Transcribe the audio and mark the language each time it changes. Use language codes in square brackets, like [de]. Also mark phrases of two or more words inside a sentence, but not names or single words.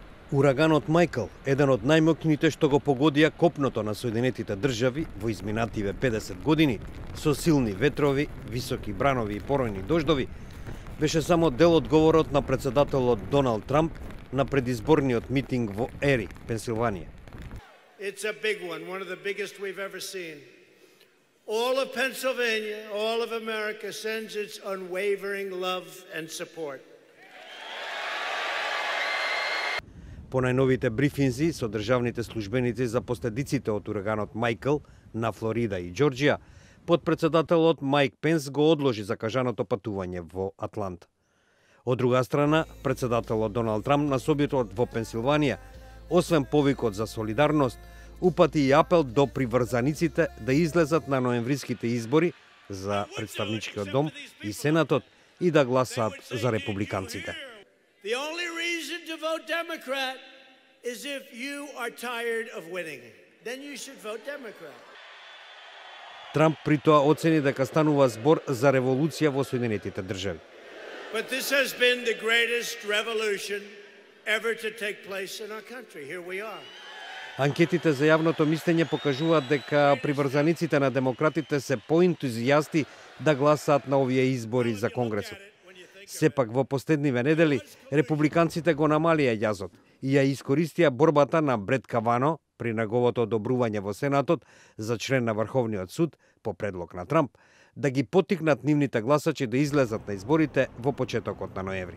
[mk] Ураганот Мајкл, еден од најмоќните што го погодија копното на Соединетите држави во изминативе 50 години, со силни ветрови, високи бранови и поројни дождови, беше само дел од говорот на председателот Доналд Трамп на предизборниот митинг во Ери, Пенсилванија. [en] It's a big one of the biggest we've ever seen. All of Pennsylvania, all of America sends its unwavering love and support. [mk] По најновите брифинзи со државните службеници за последиците од ураганот Мајкл на Флорида и Џорџија, подпредседателот Мајк Пенс го одложи закажаното патување во Атланта. Од друга страна, председателот Доналд Трамп на собитот во Пенсилванија, освен повикот за солидарност, упати и апел до приврзаниците да излезат на ноемвриските избори за представничкиот дом и Сенатот и да гласаат за републиканците. [en] The only reason to vote Democrat is if you are tired of winning. Then you should vote Democrat. [mk] Трамп при тоа оцени дека станува збор за револуција во Соединетите држави. [en] But this has been the greatest revolution ever to take place in our country. Here we are. [mk] Анкетите за јавното мислење покажуваат дека приврзаниците на демократите се поентузијасти да гласаат на овие избори за Конгресот. Сепак во последниве недели републиканците го намалија јазот и ја искористија борбата на Брет Кавано при неговото одобрување во Сенатот за член на Врховниот суд по предлог на Трамп да ги поттикнат нивните гласачи да излезат на изборите во почетокот на ноември.